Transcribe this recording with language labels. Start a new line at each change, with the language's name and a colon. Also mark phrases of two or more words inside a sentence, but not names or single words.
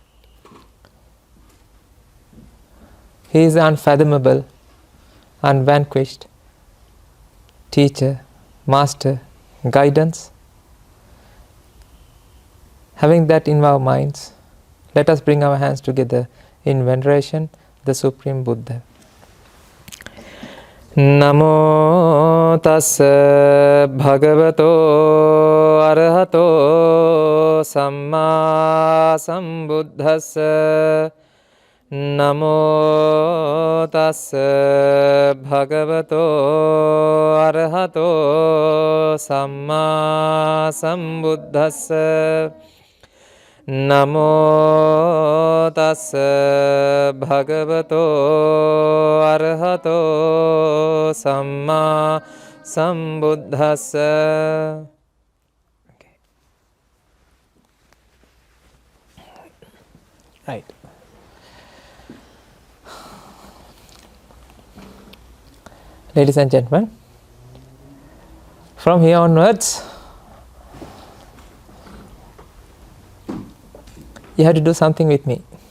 English: He is the unfathomable, unvanquished teacher, master, guidance. Having that in our minds, let us bring our hands together in veneration, the Supreme Buddha.
Pali: Namo tassa bhagavato arahato samma sambuddhassa. Namo tassa bhagavato arahato samma sambuddhassa. Namo tassa bhagavato arahato samma sambuddhassa.
English: Okay. Right. Ladies and gentlemen, from here onwards, you have to do something with me.